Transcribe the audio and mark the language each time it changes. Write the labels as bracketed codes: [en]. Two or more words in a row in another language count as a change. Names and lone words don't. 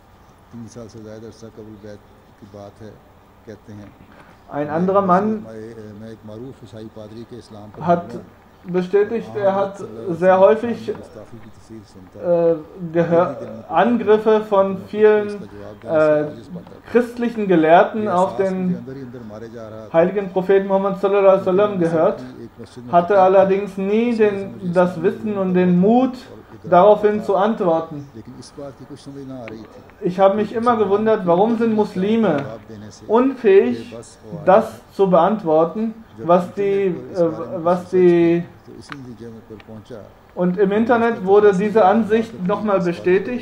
[de] Ein anderer Mann hat bestätigt, er hat sehr häufig Angriffe von vielen christlichen Gelehrten auf den heiligen Propheten Muhammad [ar] صلى الله عليه وسلم [de] gehört, hatte allerdings nie das Wissen und den Mut, daraufhin zu antworten. Ich habe mich immer gewundert, warum sind Muslime unfähig, das zu beantworten, und im Internet wurde diese Ansicht nochmal bestätigt.